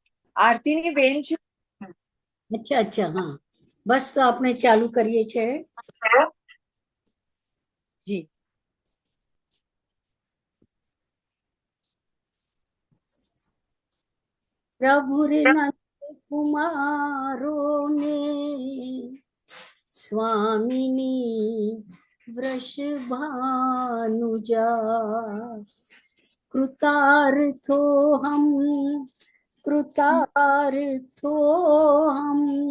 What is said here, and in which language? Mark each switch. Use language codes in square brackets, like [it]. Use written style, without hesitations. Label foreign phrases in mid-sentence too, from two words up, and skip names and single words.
[gu] આરતીની બેન છું. અચ્છા અચ્છા, હા, બસ તો આપણે ચાલુ કરીએ છીએ. જી. [sa] प्रभु रे नंद कुमारो ने स्वामिनी वृषभानुजा कृतार्थो हम कृतार्थो हम